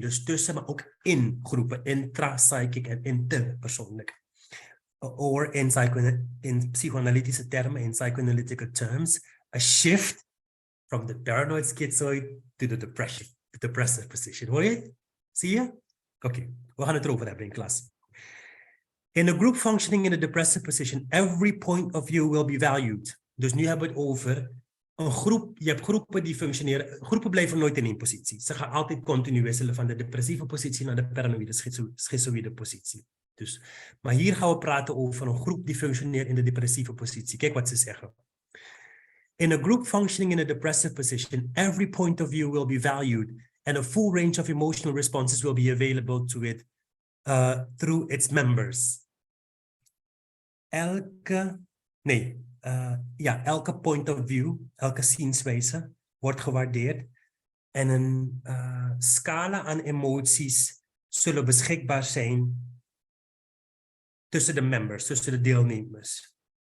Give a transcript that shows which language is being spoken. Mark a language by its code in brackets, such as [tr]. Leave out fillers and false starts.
[nl] Dus tussen, maar ook in groepen, intra-psychic en interpersoonlijk. [en] Or [nl] in psychoanalytische termen, [en] in psychoanalytical terms, a shift from the paranoid schizoid to the depressive position. [nl] Hoor je het? Zie je? Oké, we gaan het erover hebben in klas. [en] In a group functioning in a depressive position, every point of view will be valued. [nl] Dus nu hebben we het over een groep. Je hebt groepen die functioneren. Groepen blijven nooit in één positie. Ze gaan altijd continu wisselen van de depressieve positie naar de paranoïde schizoïde positie. Dus, maar hier gaan we praten over een groep die functioneert in de depressieve positie. Kijk wat ze zeggen. [en] In a group functioning in a depressive position, every point of view will be valued and a full range of emotional responses will be available to it through its members. [nl] Elke point of view, elke zienswijze wordt gewaardeerd en een scala aan emoties zullen beschikbaar zijn tussen de members, tussen de deelnemers.